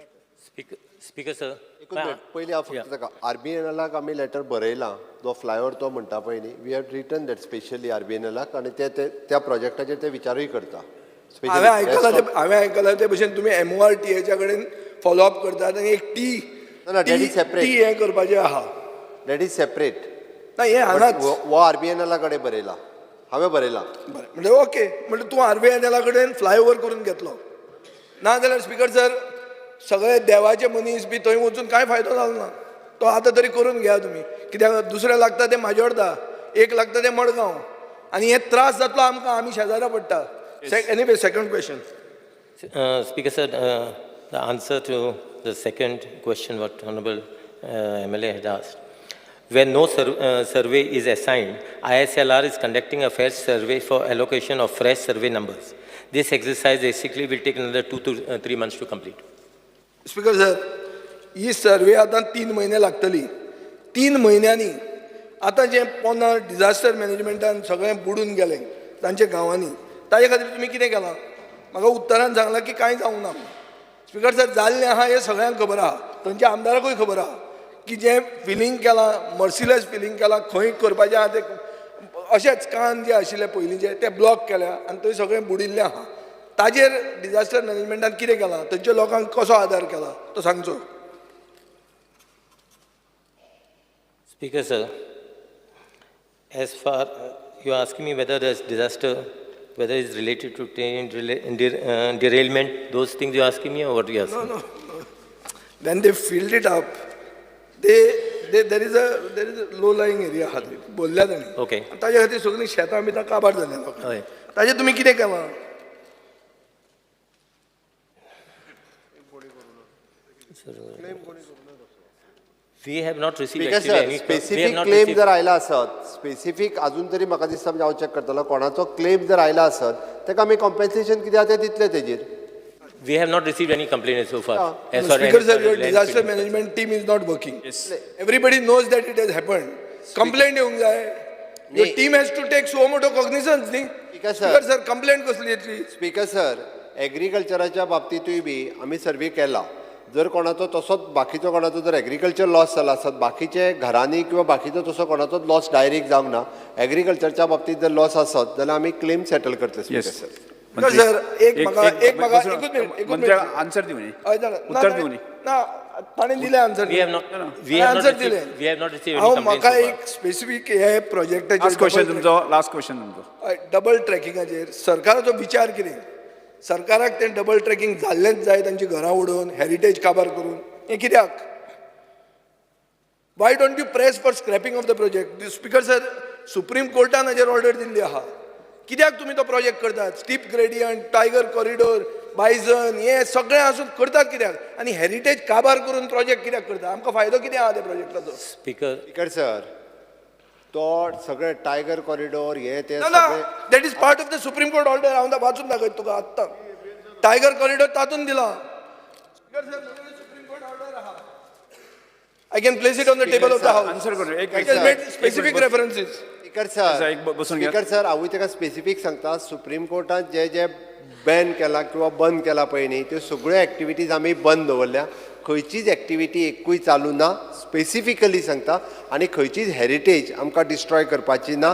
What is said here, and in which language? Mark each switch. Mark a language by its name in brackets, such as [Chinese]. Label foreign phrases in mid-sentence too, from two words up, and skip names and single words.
[English] Speaker, sir. [Konkani] एकूच मिनिट पयलीं हांव फक्त ताका RBNLाक आमी लेटर बरयलां जो फ्लायओव्हर तो म्हणटा पळय न्ही [English] we have written that specially [Konkani] RBNLाक आनी ते त्या प्रोजेक्टाचेर ते विचारूय करता. हांवें आयकलां ते भशेन तुमी MORTAच्या कडेन फॉलोअप करतात आनी एक [English] that is separate. [Konkani] टी हें करपाचें आहा. [English] That is separate. [Konkani] ना हें हांगाच वो RBNLा कडेन बरयला. हांवें बरयलां. बरें म्हणजे ओके म्हणजे तूं RVNL कडेन फ्लायओव्हर करून घेतलो ना जाल्यार [English] Speaker sir [Konkani] सगळे देवाचे मनीस बी थंय वचून कांय फायदो जालो ना. तो आतां तरी करून घ्या तुमी. कित्याक दुसरें लागता ते माजोर्डा, एक लागता ते मडगांव आनी हे त्रास जातलो आमकां. आमी शेजाऱ्या पडटा. [English] Anyway second question. Speaker, sir, the answer to the second question what Honorable MLA had asked. When no survey is assigned, ISLR is conducting a fresh survey for allocation of fresh survey numbers. This exercise basically will take another 2 to 3 months to complete. Speaker sir [Konkani] ही सर्वे आतां 3 म्हयने लागतली. 3 म्हयन्यांनी आतां जे पोना [English] disaster managementan [Konkani] सगळें बुडून गेलें तांच्या गांवांनी ताजे खातीर तुमी कितें केलां? म्हाका उत्तरान सांगलां की कांय जावंक ना. [English] Speaker sir [Konkani] जाल्लें आहा हें सगळ्यांक खबर आहा. थंयच्या आमदाराकूय खबर आहा की जें फिलींग केलां [English] merciless filling [Konkani] केलां खंय करपाचें आहा तें अशेंच कान जे आशिल्ले पयलींचे ते ब्लॉक केल्या आनी थंय सगळें बुडिल्लें आहा. ताजेर [English] disaster managementan [Konkani] कितें केलां? थंयच्या लोकांक कसो आदार केला तो सांगचो. [English] Speaker, sir, as far you are asking me whether there's disaster, whether it's related to train derailment, those things you're asking me or what you're asking? No. When they filled it up, there is a low-lying area [Konkani] आहा थंय बोल्ल्या तांणी. [English] Okay. [Konkani] ताजे खातीर सगळीं शेतां बितां काबार जाल्या लोकांक. हय. ताजेर तुमी कितें केलां? [English] We have not received Speaker actually sir any. We specific have not claim received. [Konkani] जर आयला आसत स्पेसिफीक अजून तरी म्हाका दिसता म्हणजे हांव चॅक करतलो कोणाचो क्लेम जर आयला आसत ताका आमी कॉम्पेन्सेशन कितें आहा तें दितले तेजेर. [English] We have not received any complaint so far. As far Speaker as sir, your land disaster filling- management team is not working. Everybody knows that it has happened. [Konkani] Complaint येवंक जाय. [English] Your team has to take so much cognizance न्ही. Speaker sir. Speaker sir, [Konkani] complaint कसली येतली? [English] Speaker sir [Konkani] एग्रीकल्चराच्या बाबतींतूय बी आमी सर्वे केला. जर कोणाचो तसोच बाकीचो कोणाचो जर [English] agriculture loss [Konkani] जाला आसत बाकीचे घरांनी किंवा बाकीचो तसो कोणाचोच [English] loss direct [Konkani] जावंक ना. एग्रीकल्चरच्या बाबतींत जर लॉस आसत जाल्यार आमी [English] claim settle [Konkani] करतले [English] Speaker sir. [Konkani] सर एक मिनिट आन्सर दिवनी उत्तर दिवनी ना ताणें दिलें आन्सर. [English] We have not answer received. [Konkani] दिलें. [English] We have not received [Konkani] हांव [English] any complaints [Konkani] म्हाका [English] so far. [Konkani] एक स्पेसिफीक हे प्रोजेक्टाचेर [English] last question तुमचो [Konkani] डबल ट्रॅकिंगाचेर सरकाराचो विचार कितें? सरकाराक तें [English] double tracking [Konkani] जाल्लेंच जाय तांची घरां उडोवन हेरिटेज काबार करून हें कित्याक? [English] Why don't you press for scrapping of the project? Speaker sir [Konkani] सुप्रीम कोर्टान हाजेर ऑर्डर दिल्ली आहा. कित्याक तुमी तो प्रोजेक्ट करतात? [English] steep gradient, tiger corridor, bison [Konkani] हे सगळें आसून करतात कित्याक? आनी हेरिटेज काबार करून प्रोजेक्ट कित्याक करता? आमकां फायदो कितें आहा त्या प्रोजेक्टाचो? [English] Speaker, Speaker sir [Konkani] तो सगळे [English] tiger corridor [Konkani] हे ते ना सगळे [English] That is part of the Supreme Court order. [Konkani] हांव वाचून दाखयता तुका आत्तां. [English] tiger corridor [Konkani] तातूंत दिला. [English] I can place it on the table of the house. [Konkani] Answer करू. [English] I can make specific references. Speaker sir, sir [Konkani] एक बसून घ्या. [English] Speaker sir [Konkani] हांव ताका स्पेसिफीक सांगता सुप्रीम कोर्टान जे बॅन केला किंवा बंद केला पळय न्ही त्यो सगळ्यो एक्टिविटीज आमी बंद दवरल्या. खंयचीच एक्टिविटी एकूय चालू ना स्पेसिफिकली सांगता आनी खंयचीच हेरिटेज आमकां डिस्ट्रॉय करपाची ना